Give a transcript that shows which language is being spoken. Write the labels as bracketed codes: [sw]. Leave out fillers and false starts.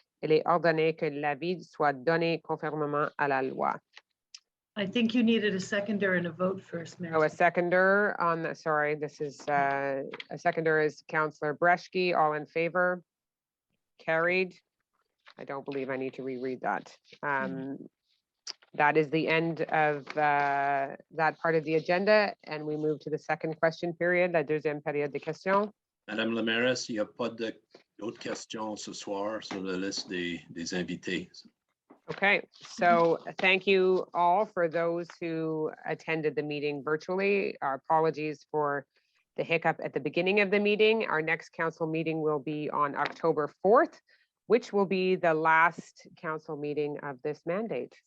[fr] Il est ordonné que l'avis soit donné conformément à la loi. [en] I think you needed a seconder and a vote first, Mayor. Oh, a seconder on the, sorry, this is, a seconder is Councillor Breschke. All in favor? Carried. I don't believe I need to reread that. That is the end of that part of the agenda, and we move to the second question period, [fr] la deuxième période de questions. Madame la mairesse, il n'y a pas d'autres questions ce soir sur la liste des invités. [en] Okay, so thank you all for those who attended the meeting virtually. Our apologies for the hiccup at the beginning of the meeting. Our next council meeting will be on October 4th, which will be the last council meeting of this mandate.